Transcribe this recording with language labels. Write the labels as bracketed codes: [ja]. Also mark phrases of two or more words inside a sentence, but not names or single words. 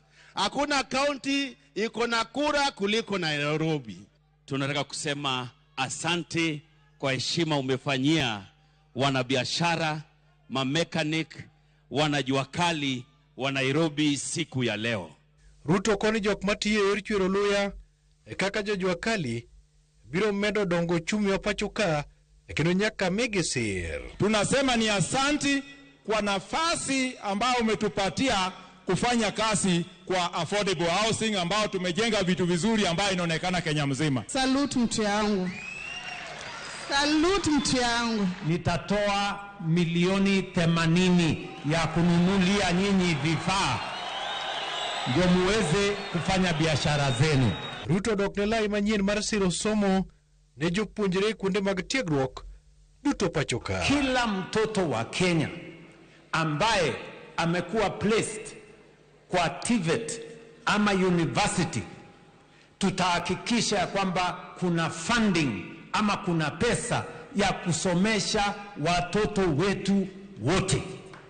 [sw] Hakuna county iko na kura kuliko Nairobi. Tunataka kusema asante kwa heshima umefanyia wanabiashara, mamekanik, wanajua kali wa Nairobi siku ya leo. [luo] Ruto koni jok matiye yor chwero luya kaka Jua Kali biro medo dongo chumi wa pachoka kendo nyaka megesir. [sw] Tunasema ni asanti kwa nafasi ambao umetupatia kufanya kazi kwa [en] affordable housing [sw] ambao tumejenga vitu vizuri ambao inaonekana Kenya mzima. Salute mtu yangu. Salute mtu yangu. Nitatoa milioni 80 ya kununulia nyinyi vifaa ndio muweze kufanya biashara zenu. [luo] Ruto doknelai manyien mar siro somo ne jopuonjre kuonde mag tiegruok duto pachoka. [sw] Kila mtoto wa Kenya ambaye amekuwa placed kwa TVET ama university, tutahakikisha kwamba kuna funding ama kuna pesa ya kusomesha watoto wetu wote.